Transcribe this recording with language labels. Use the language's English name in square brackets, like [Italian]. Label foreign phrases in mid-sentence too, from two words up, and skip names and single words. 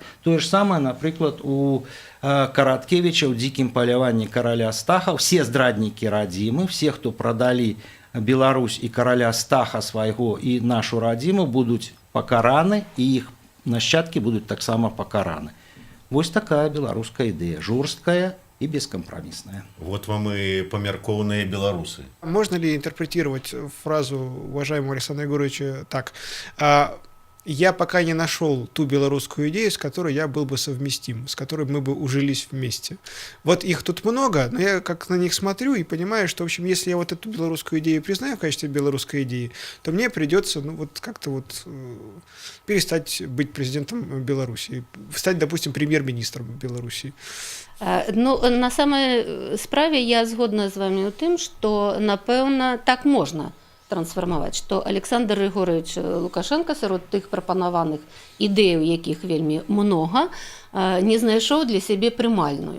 [Belarusian] Тое ж самае, напрыклад, у Караткевича ў дзікім паляванні караля Стаха. Все здраднікі радзімы, все, хто прадалі Беларусь і караля Стаха свайго і нашу радзіму, будуць пакараны, і іх нашчадкі будуць таксама пакараны. Вось такая беларуская ідэя, жорсткая [Russian] и бескомпромиссная. Вот вам и померкованные белорусы. Можно ли интерпретировать фразу уважаемого Александра Егоровича так? Я пока не нашел ту белорусскую идею, с которой я был бы совместим, с которой мы бы ужились вместе. Вот их тут много, но я как на них смотрю и понимаю, что, в общем, если я вот эту белорусскую идею признаю в качестве белорусской идеи, то мне придется, ну, вот как-то вот перестать быть президентом Беларуси, стать, допустим, прем'єр-міністром Беларуси. [Belarusian] Ну, на самой справе я згодна з вами у тым, што, напэўна, так можна трансфармаваць, што Александр Григорович Лукашенко сярод тых прапанаваных ідэяў, якіх вельмі многа, не знайшоў для сябе прымальную.